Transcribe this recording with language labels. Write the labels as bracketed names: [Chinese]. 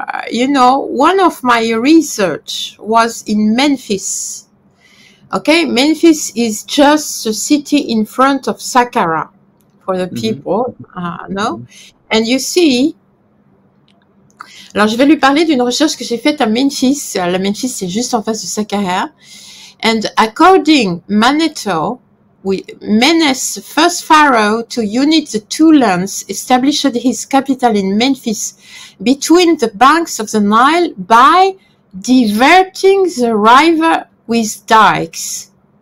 [English] You know, one of my research was in Memphis. Okay, Memphis is just a city in front of Saqqara for the people, no? And you see, [French] alors je vais lui parler d'une recherche que j'ai faite à Memphis. La Memphis, c'est juste en face de Saqqara. [English] And according Manetho, Menes, first pharaoh to unite the two lands, established his capital in Memphis between the banks of the Nile by diverting the river with dikes.